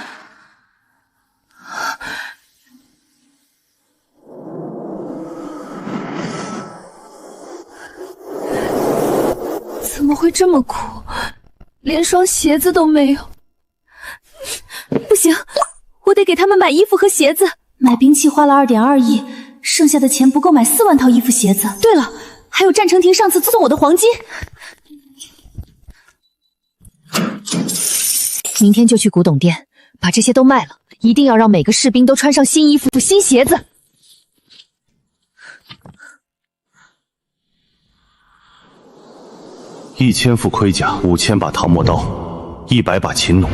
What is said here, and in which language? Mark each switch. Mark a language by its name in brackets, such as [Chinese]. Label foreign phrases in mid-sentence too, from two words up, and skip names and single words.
[Chinese] 怎麼會這麼苦？連雙鞋子都沒有。不行，我得給他們買衣服和鞋子。買兵器花了2.2億，剩下的錢不夠買4萬套衣服鞋子。對了，還有戰成亭上次送我的黃金。明天就去古董店，把這些都賣了，一定要讓每個士兵都穿上新衣服、新鞋子。 1000副盔甲，5000把唐墨刀，100把秦弩。